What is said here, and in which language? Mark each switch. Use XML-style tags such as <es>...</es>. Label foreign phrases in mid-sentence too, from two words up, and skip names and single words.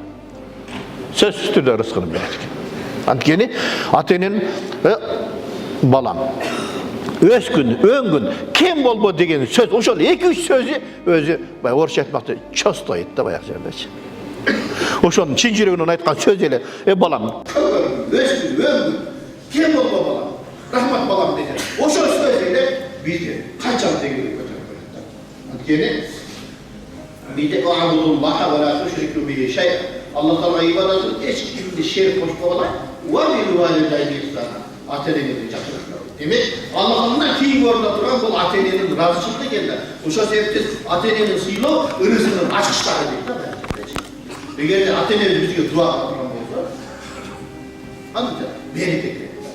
<ky>Сөзсүз түрдө рызкыны берет экен. Анткени ата-эненин балам өскүн, өңгүн, кем болбо деген сөз, ошол 2-3 сөзү өзү баягы орусча айтмакта чостойт да баягы жердечи. Ошонун чын жүрөгүнөн айткан сөз эле, балам, өскүн, өңгүн, кем болбо балам, рахмат балам деген. Ошол сөз эле бизде канчалык деңгээлге көтөрүп коет да. Анткени бизде</ky> <ar>الله ولا تشركوا به شيء.</ar> <ky>Аллах Таала ибадатын эч кимди шерик кошпогола,</ky> <ar>وبالوالدين إحسانا.</ar> <ky>Ата-энени жакшыртуу. Демек, Аллахтан кийинки орунда турган бул ата-эненин ыраазычылыгы экен да. Ошол себептен ата-энени сыйлоо ырыскынын ачкычтары дейт да. Эгер ата-энең бизге дуа кылып турган болсо, анда береке келет.</ky>